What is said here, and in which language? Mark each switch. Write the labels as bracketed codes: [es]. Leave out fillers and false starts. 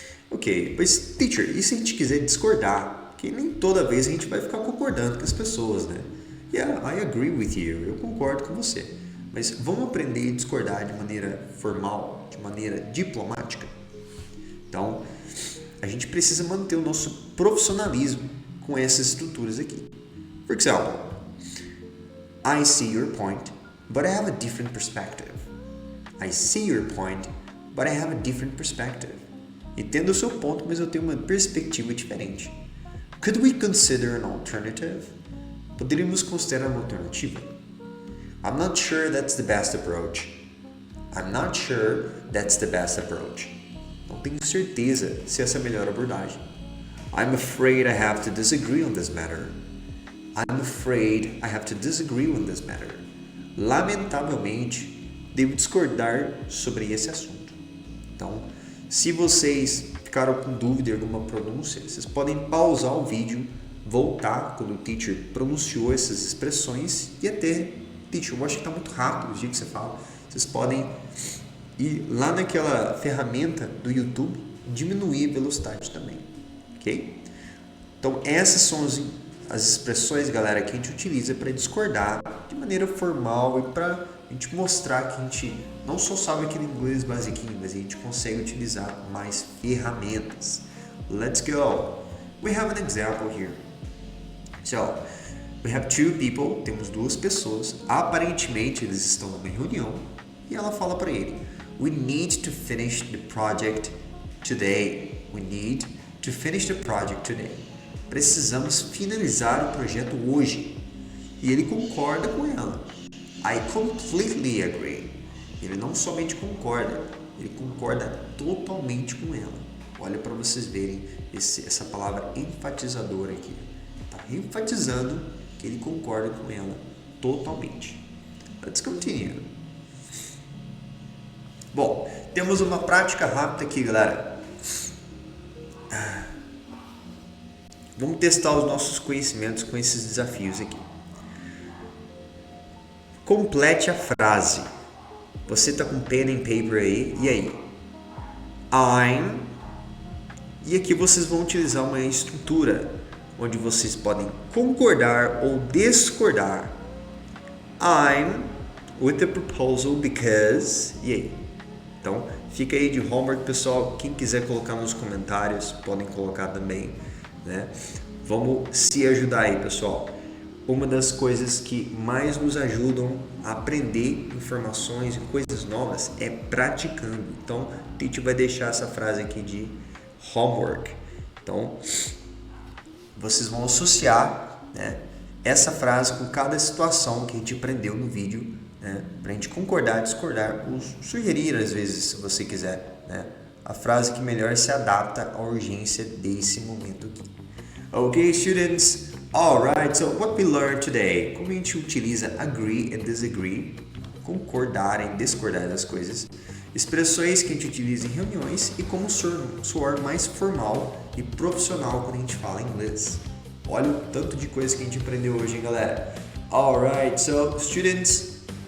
[pt] Ok, pois, teacher, e se a gente quiser discordar? Porque nem toda vez a gente vai ficar concordando com as pessoas, né? [en] Yeah, I agree with you, [pt] eu concordo com você. Mas vamos aprender a discordar de maneira formal, de maneira diplomática? Então, a gente precisa manter o nosso profissionalismo com essas estruturas aqui. [en] For example, I see your point, but I have a different perspective. I see your point, but I have a different perspective. [pt] Entendo o seu ponto, mas eu tenho uma perspectiva diferente. [en] Could we consider an alternative? [pt] Poderíamos considerar uma alternativa? [en] I'm not sure that's the best approach. I'm not sure that's the best approach. [pt] Não tenho certeza se essa é a melhor abordagem. [en] I'm afraid I have to disagree on this matter. I'm afraid I have to disagree on this matter. [pt] Lamentavelmente, devo discordar sobre esse assunto. Então, se vocês ficaram com dúvida em alguma pronúncia, vocês podem pausar o vídeo, voltar quando o teacher pronunciou essas expressões e até, teacher, eu acho que está muito rápido o jeito que você fala. Vocês podem ir lá naquela ferramenta do YouTube, diminuir a velocidade também, ok? Então, essas são as expressões, galera, que a gente utiliza para discordar de maneira formal e para a gente mostrar que a gente não só sabe aquele inglês basiquinho, mas a gente consegue utilizar mais ferramentas. [en] Let's go! We have an example here. So, we have two people, [pt] temos duas pessoas, aparentemente eles estão numa reunião e ela fala para ele: [en] We need to finish the project today. We need to finish the project today. [pt] Precisamos finalizar o projeto hoje. E ele concorda com ela. [en] I completely agree. [pt] Ele não somente concorda, ele concorda totalmente com ela. Olha para vocês verem essa palavra enfatizadora aqui. Está enfatizando que ele concorda com ela totalmente. [en] Let's continue. [pt] Bom, temos uma prática rápida aqui, galera. Vamos testar os nossos conhecimentos com esses desafios aqui. Complete a frase. Você está com [en] pen and paper [pt] aí, e aí? I'm. E aqui vocês vão utilizar uma estrutura onde vocês podem concordar ou discordar. [en] I'm with the proposal because. [pt] E aí? Então, fica aí de homework, pessoal. Quem quiser colocar nos comentários, podem colocar também, né? Vamos se ajudar aí, pessoal. Uma das coisas que mais nos ajudam a aprender informações e coisas novas é praticando. Então, a gente vai deixar essa frase aqui de homework. Então, vocês vão associar, né, essa frase com cada situação que a gente aprendeu no vídeo, né, para a gente concordar, discordar, ou sugerir às vezes, se você quiser, né, a frase que melhor se adapta à urgência desse momento aqui. [en] Ok, students? Alright, so what we learned today? [pt] Como a gente utiliza [en] agree and disagree, [pt] concordar e discordar das coisas, expressões que a gente utiliza em reuniões e como soar mais formal e profissional quando a gente fala inglês. Olha o tanto de coisa que a gente aprendeu hoje, hein, galera? [en] Alright, so students,